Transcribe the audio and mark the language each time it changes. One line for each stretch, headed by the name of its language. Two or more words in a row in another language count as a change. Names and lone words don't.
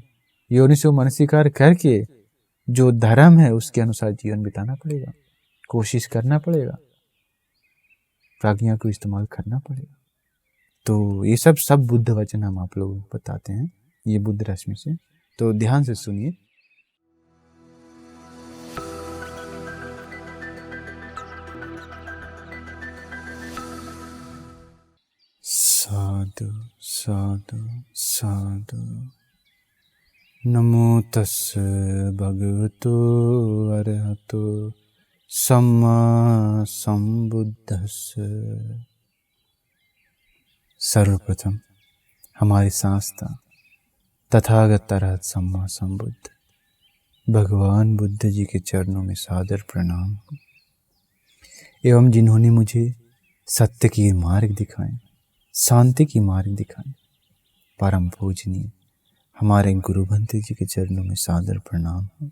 Pali: योनिसो मनसिकार
Hindi: करके जो धर्म है उसके अनुसार जीवन बिताना पड़ेगा, कोशिश करना पड़ेगा, प्रज्ञा को इस्तेमाल करना पड़ेगा। तो ये सब बुद्ध वचन हम आप लोगों को बताते हैं, ये बुद्ध रश्मि से। तो ध्यान से सुनिए।
Pali: साधु साधु साधु। नमो तस्स भगवतो अरहतो सम्मा संबुद्धस्स।
Hindi: सर्वप्रथम हमारे शास्त्र तथागत
Pali: अरहत सम्मा संबुद्ध
Hindi: भगवान बुद्ध जी के चरणों में सादर प्रणाम। एवं जिन्होंने मुझे सत्य की मार्ग दिखाए, शांति की मार्ग दिखाए, परम पूजनीय हमारे गुरु भंते जी के चरणों में सादर प्रणाम।